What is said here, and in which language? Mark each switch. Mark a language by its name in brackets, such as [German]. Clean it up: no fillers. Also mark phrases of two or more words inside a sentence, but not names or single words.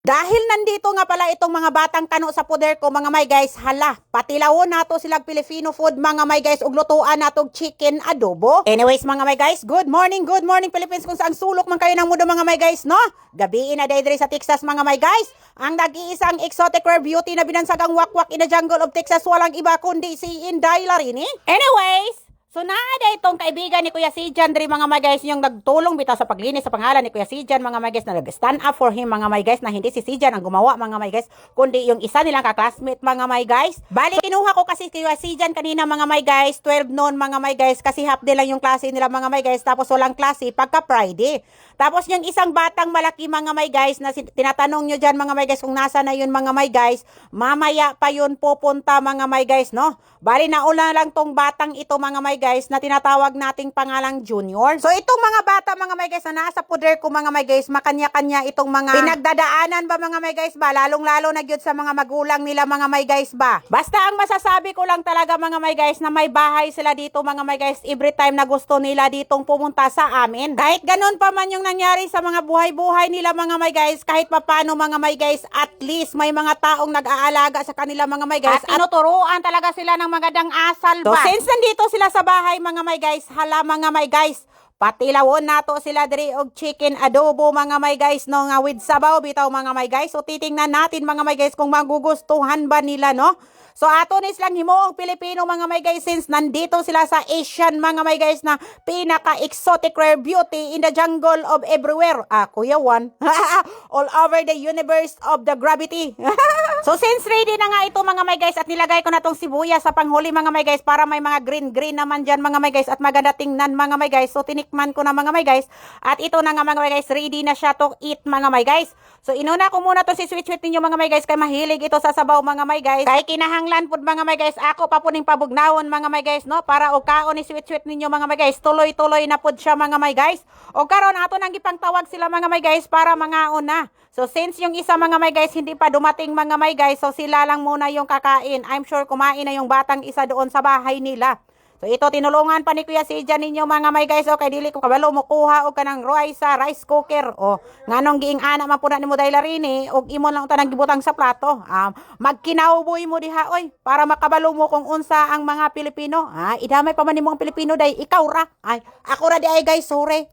[Filipino] Dahil nandito nga pala itong mga batang kano sa poder ko mga [English] may guys, [Filipino] hala, [Cebuano] patilawon nato silang [English] Filipino food [Filipino] mga [English] may guys, [Cebuano] ug lutuan natog [English] chicken adobo. [Filipino] Anyways mga [English] may guys, good morning Philippines, [Filipino] kung saan sulok man kayo ng mundo mga [English] may guys, [Filipino] no? [Cebuano] Gabiin na dayre sa Texas mga [English] may guys. [Filipino] Ang nag-iisang [English] exotic rare beauty [Filipino] na binansagang wakwak [English] in the jungle of Texas, [Filipino] walang iba kundi si Inday Larini. Anyways, so naada itong kaibigan ni Kuya Sijan diri mga [English] my guys, [Filipino] yung nagtulong bitaw sa paglinis sa pangalan ni Kuya Sijan mga [English] my guys, [Filipino] na nag- [English] stand up for him [Filipino] mga [English] my guys, [Filipino] na hindi si Sijan ang gumawa mga [English] my guys, [Filipino] kundi yung isa nilang ka-classmate mga [English] my guys. [Filipino] Bali, kinuha ko kasi Kuya Sijan kanina mga [English] my guys, [Filipino] 12 noon mga [English] my guys, [Filipino] kasi [English] half day [Filipino] lang yung klase nila mga [English] my guys, [Filipino] tapos walang klase pagka Friday. Tapos yung isang batang malaki mga [English] my guys, [Filipino] na tinatanong nyo dyan mga [English] my guys [Filipino] kung nasa na yun mga [English] my guys, [Filipino] mamaya pa yun pupunta mga [English] my guys, [Filipino] no? Bali, nauna lang tong batang ito mga [English] my guys, [Filipino] na tinatawag nating pangalang Junior. So itong mga bata mga [English] my guys [Filipino] na nasa poder ko mga [English] my guys, [Filipino] makanya-kanya itong mga pinagdadaanan ba mga [English] my guys [Filipino] ba, lalong-lalo na gyud sa mga magulang nila mga [English] my guys [Filipino] ba. Basta ang masasabi ko lang talaga mga [English] my guys, [Filipino] na may bahay sila dito mga [English] my guys, [Filipino] every time na gusto nila ditong pumunta sa amin. Kahit ganun pa man yung nangyari sa mga buhay-buhay nila mga [English] my guys, [Filipino] kahit papano mga [English] my guys, [Filipino] at least may mga taong nag-aalaga sa kanila mga [English] my guys, [Filipino] at tinuturuan talaga sila ng magandang asal ba. So since nandito sila sa bahay mga [English] my guys, [Filipino] hala mga [English] my guys, [Cebuano] patilawon nato sila diri og [English] chicken adobo [Filipino] mga [English] my guys, [Filipino] no, [Cebuano] nga with sabaw bitaw [Filipino] mga [English] my guys. [Filipino] So titingnan natin mga [English] my guys [Filipino] kung magugustuhan ba nila, no. So [Cebuano] ato ni silang himuong Pilipino [Filipino] mga [English] my guys, [Filipino] since nandito sila sa Asian mga [English] my guys, [Filipino] na pinaka- [English] exotic rare beauty in the jungle of everywhere. [Filipino] Kuya Juan. [English] All over the universe of the gravity. [Filipino] So since ready na nga ito mga [English] my guys, [Filipino] at nilagay ko na tong sibuyas sa panghuli mga [English] my guys, [Filipino] para may mga green naman dyan mga [English] my guys, [Filipino] at maganda tingnan mga [English] my guys. [Filipino] So tinikman ko na mga [English] my guys, [Filipino] at ito na nga mga [English] my guys, [Filipino] ready na siya [English] to eat [Filipino] mga [English] my guys. [Filipino] So inuna ko muna to si sweet ninyo mga [English] my guys, [Filipino] kay mahilig ito sa sabaw mga [English] my guys. [Cebuano] Kay kinahanglan pud mga [English] my guys, [Cebuano] ako pa puning pabugnawon mga [English] my guys, [Cebuano] no, para o kaon ni sweet ninyo mga [English] my guys, [Cebuano] tuloy-tuloy na pud siya mga [English] my guys. [Cebuano] O karon ato nang gipangtawag sila mga [English] my guys [Cebuano] para mangaon na. [Filipino] So since yung isa mga [English] my guys [Filipino] hindi pa dumating mga [English] my guys, [Filipino] so sila lang muna yung kakain. [English] I'm sure [Filipino] kumain na yung batang isa doon sa bahay nila. So ito, tinulungan pa [Cebuano] ni Kuya Sijan ninyo mga [English] my guys, [Cebuano] okay, dili ko kabalo mo kuha og kanang [English] rice cooker, [Cebuano] o nganong giing ana man pud ni mo Day Larini, og imo lang tanang gibutang sa plato. Magkinauboy mo diha oy, para makabalo mo kung unsa ang mga Pilipino. Idamay pa man nimo ang Pilipino day, ikaw ra. Ay, ako ra di ay guys, sorry.